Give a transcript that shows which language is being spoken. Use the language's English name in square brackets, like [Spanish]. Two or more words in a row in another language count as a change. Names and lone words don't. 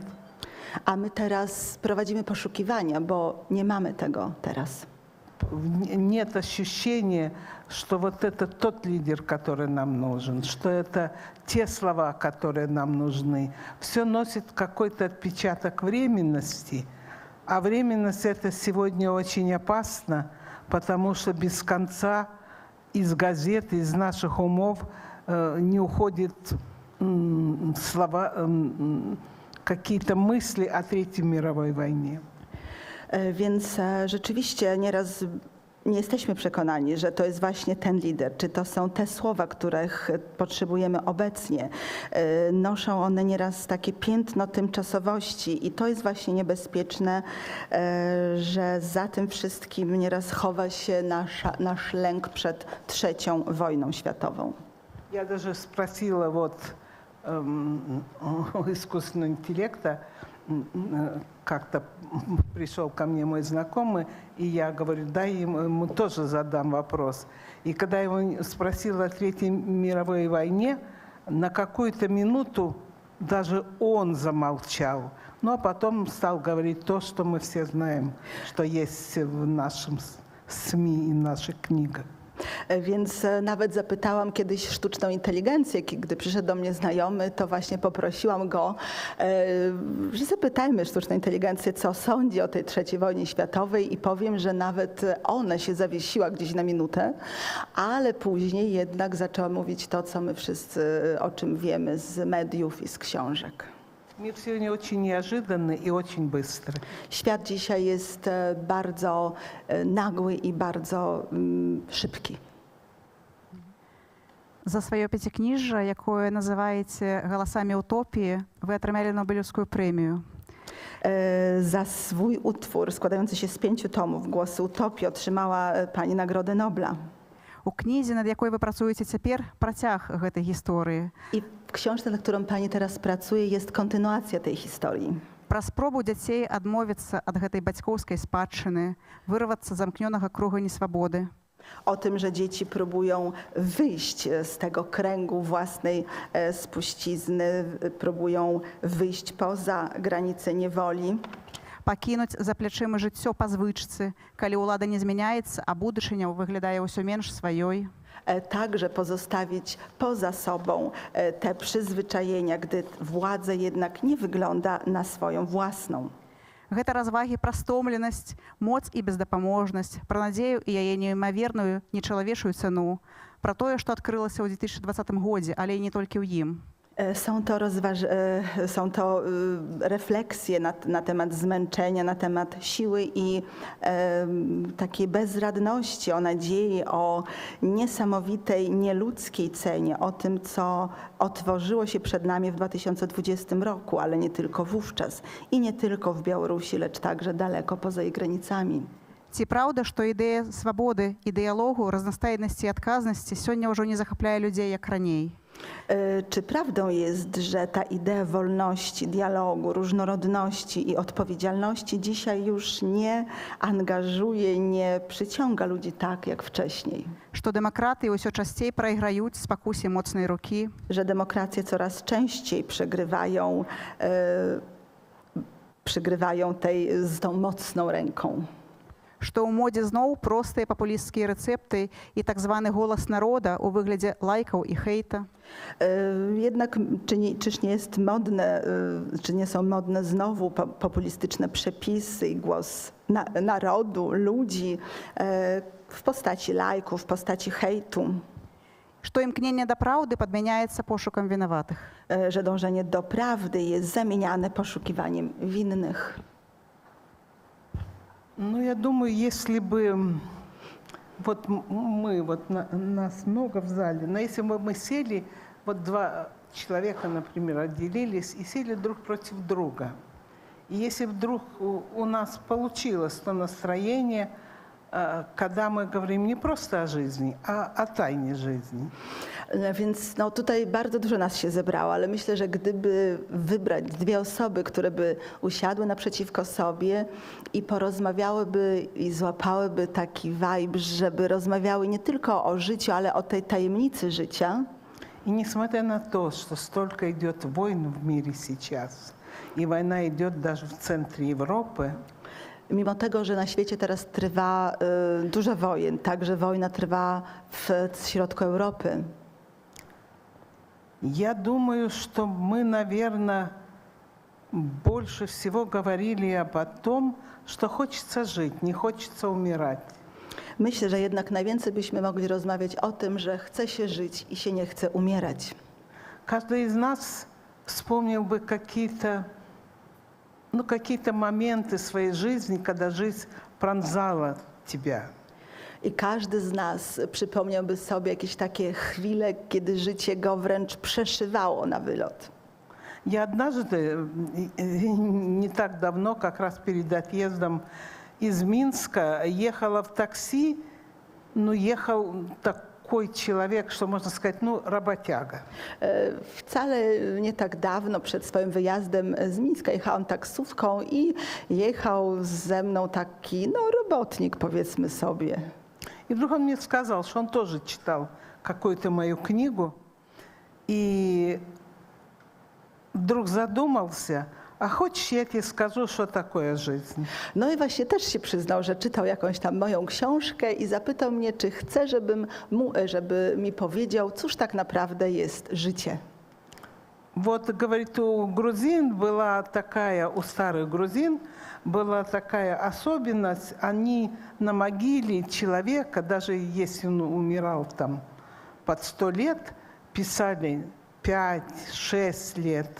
[Polish] A my teraz prowadzimy poszukiwania, bo nie mamy tego teraz. [Russian] Нет ощущения, что вот это тот лидер, который нам нужен, что это те слова, которые нам нужны. Все носит какой-то отпечаток временности, а временность это сегодня очень опасно, потому что без конца из газет, из наших умов не уходят слова, какие-то мысли о Третьей мировой войне. [Polish] Więc rzeczywiście nieraz nie jesteśmy przekonani, że to jest właśnie ten lider, czy to są te słowa, których potrzebujemy obecnie. Noszą one nieraz takie piętno tymczasowości i to jest właśnie niebezpieczne, że za tym wszystkim nieraz chowa się nasz lęk przed trzecią wojną światową. [Russian] Я даже спросила у искусственного интеллекта, как-то пришел ко мне мой знакомый, и я говорю, дай ему тоже задам вопрос. И когда я его спросила о Третьей мировой войне, на какую-то минуту даже он замолчал. Ну а потом стал говорить то, что мы все знаем, что есть в нашем СМИ и в наших книгах. [Polish] Więc nawet zapytałam kiedyś sztuczną inteligencję, gdy przyszedł do mnie znajomy, to właśnie poprosiłam go, że zapytajmy sztuczną inteligencję, co sądzi o tej III wojnie światowej i powiem, że nawet ona się zawiesiła gdzieś na minutę, ale później jednak zaczęła mówić to, co my wszyscy o czym wiemy z mediów i z książek. [Russian] Мир сегодня очень неожиданный и очень быстрый. [Polish] Świat dzisiaj jest bardzo nagły i bardzo szybki. [Belarusian] За сваё пяцікніжжа, якое называеце галасамі утопіі, вы атрымалі Нобелеўскую прэмію. [Polish] Za swój utwór składający się z 5 tomów, Głosy utopii, otrzymała pani Nagrodę Nobla. [Belarusian] У кнізе, над якой вы працуеце цяпер, працяг гэтай гісторыі. [Polish] I w książce, nad którą pani teraz pracuje, jest kontynuacja tej historii. [Belarusian] Пра спробу дзяцей адмовіцца ад гэтай бацькоўскай спадчыны, вырвацца з замкнёнага круга несвабоды. [Polish] O tym, że dzieci próbują wyjść z tego kręgu własnej spuścizny, próbują wyjść poza granice niewoli. [Belarusian] Пакінуць за плячыма жыццё па звычцы, калі ўлада не змяняецца, а будучыня выглядае ўсё менш сваёй. [Polish] Także pozostawić poza sobą te przyzwyczajenia, gdy władza jednak nie wygląda na swoją własną. [Belarusian] Гэта развагі пра стомленасць, моц і бездапаможнасць, пра надзею і яе неймаверную, нечалавечую цану, пра тое, што адкрылася ў 2020 годзе, ale і не толькі ў ім. [Polish] Są to refleksje na temat zmęczenia, na temat siły i takiej bezradności, o nadziei, o niesamowitej, nieludzkiej cenie, o tym, co otworzyło się przed nami w 2020 roku, ale nie tylko wówczas i nie tylko w Białorusi, lecz także daleko poza jej granicami. [Belarusian] Ці праўда, што ідэя свабоды і дыялогу, разнастайнасці і адказнасці сёння ўжо не захапляе людзей як раней? [Polish] Czy prawdą jest, że ta idea wolności, dialogu, różnorodności i odpowiedzialności dzisiaj już nie angażuje, nie przyciąga ludzi tak jak wcześniej? [Belarusian] Што дэмакраты ўсё часцей прайграюць спакусе моцнай рукі, [Polish] Że demokracje coraz częściej przegrywają z tą mocną ręką. [Belarusian] што ў модзе зноў простыя папулісцкія рэцэпты і так званы голас народа ў выглядзе лайкаў і хейта. [Polish] Jednak czyż nie jest modne, czy nie są modne znowu populistyczne przepisy i głos narodu, ludzi w postaci lajków, w postaci hejtu? [Belarusian] Што імкненне да праўды падмяняецца пошукам вінаватых. [Polish] Że dążenie do prawdy jest zamieniane poszukiwaniem winnych. [Russian] Ну, я думаю, если бы нас много в зале, но если бы мы сели, два человека, например, отделились и сели друг против друга, и если вдруг у нас получилось то настроение, когда мы говорим не просто о жизни, а о тайне жизни. [Polish] Więc tutaj bardzo dużo nas się zebrało, ale myślę, że gdyby wybrać 2 osoby, które by usiadły naprzeciwko sobie i porozmawiałyby i złapałyby taki vibe, żeby rozmawiały nie tylko o życiu, ale o tej tajemnicy życia. [Russian] И несмотря на то, что столько идет войн в мире сейчас, и война идет даже в центре Европы, [Polish] Mimo tego, że na świecie teraz trwa dużo wojen, także wojna trwa w środku Europy. [Russian] Я думаю, что мы, наверное, больше всего говорили о том, что хочется жить, не хочется умирать. [Polish] Myślę, że jednak najwięcej byśmy mogli rozmawiać o tym, że chce się żyć i się nie chce umierać. [Russian] Каждый из нас вспомнил бы какие-то моменты своей жизни, когда жизнь пронзала тебя. [Polish] I każdy z nas przypomniałby sobie jakieś takie chwile, kiedy życie go wręcz przeszywało na wylot. [Russian] Я однажды, не так давно, как раз перед отъездом из Минска, ехала в такси, ну, ехал такой человек, что можно сказать, ну, работяга. [Polish] Wcale nie tak dawno przed swoim wyjazdem z Mińska jechałam taksówką i jechał ze mną taki, no, robotnik, powiedzmy sobie. [Russian] И вдруг он мне сказал, что он тоже читал какую-то мою книгу, и вдруг задумался, а хочешь, я тебе скажу, что такое жизнь? [Polish] No i właśnie też się przyznał, że czytał jakąś tam moją książkę i zapytał mnie, czy chce, żeby mi powiedział, cóż tak naprawdę jest życie. [Russian] Вот, говорит, у грузин была такая, у старых грузин была такая особенность, они на могиле человека, даже если он умирал там под 100 лет, писали 5-6 лет.